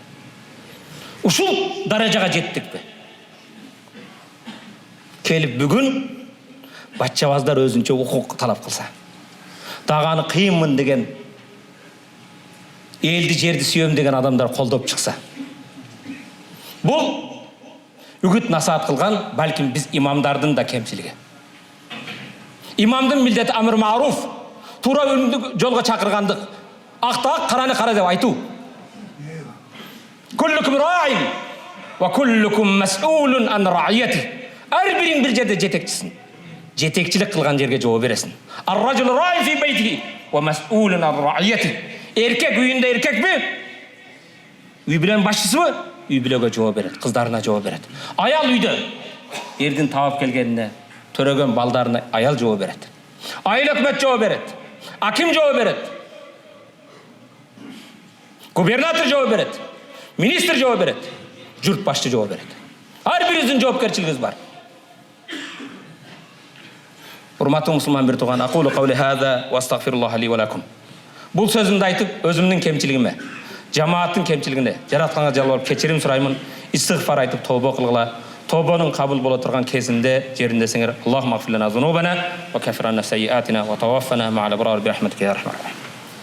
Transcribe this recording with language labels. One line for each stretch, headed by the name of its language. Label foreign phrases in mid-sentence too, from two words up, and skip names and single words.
Kyrgyz: Ушул даражага жеттикпи? Келип бүгүн баччабаздар өзүнчө укук талап кылса, дагы кыйынмын деген, элди жерди сүйөм деген адамдар колдоп чыкса. Бул үгүт насаат кылган балким биз имамдардын да кемчилиги. Имамдын милдети
Arabic: أمر معروف,
Kyrgyz: туура жолго чакыргандык, акта караны кара деп айтуу.
Arabic: كلكم راع وكلكم مسؤول عن رعيته.
Kyrgyz: Ар бириң бир жерде жетекчисиң. Жетекчилик кылган жерге жооп бересиң.
Arabic: الرجل راع في بيته ومسؤول عن رعيته.
Kyrgyz: Эркек үйүндө эркекпи? Үй билен башчысыбы? Үй билөгө жооп берет, кыздарына жооп берет. Аял үйдө эрдин таап келгенине, төрөгөн балдарына аял жооп берет. Айыл өкмөт жооп берет. Аким жооп берет. Губернатор жооп берет. Министр жооп берет. Журт башчы жооп берет. Ар бирибиздин жоопкерчилигибиз бар. Урматтуу мусулман бир тууган,
Arabic: أقول قولي هذا وأستغفر الله لي ولكم.
Kyrgyz: Бул сөзүмдү айтып, өзүмдүн кемчилигиме, жамааттын кемчилигине, жаратканга жалбарып кечирим сураймын, истигфар айтып тобо кылгыла. Тобонун кабыл боло турган кезинде, жеринде сеңер,
Arabic: اللهم اغفر لنا ذنوبنا وكفر عنا سيئاتنا وتوفنا مع الأبرار برحمتك يا رحمن رحيم.